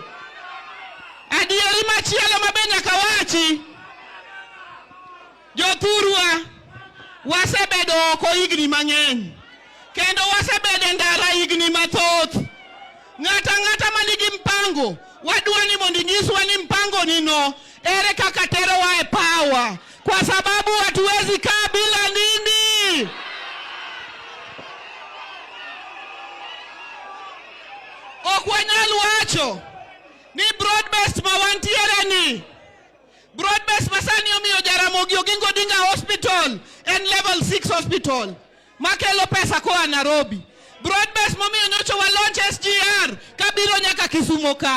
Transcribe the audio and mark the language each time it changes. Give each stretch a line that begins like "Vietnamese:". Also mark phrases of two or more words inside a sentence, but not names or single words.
Luo (Kenya and Tanzania): Adieri machielo mabenya kawachi jothurwa wasebedo oko higni mang'eny kendo wasebedo ndara higni mathoth. Ng'ata manigi mpango wadwani mondo nyiswa ni mpango nino ere kaka terowa e power,
Swahili: kwa sababu hatuwezi kaa bila nini.
Luo (Kenya and Tanzania): Okwanyal wacho ni broad-based mawantiere ni broad-based masani omiyo Jaramogi Oginga Odinga Hospital en
English: level 6 hospital
Luo (Kenya and Tanzania): makelo pesa koa Nairobi. Broad-based momiyo nyocho wa launch SGR kabiro nyaka Kisumo ka.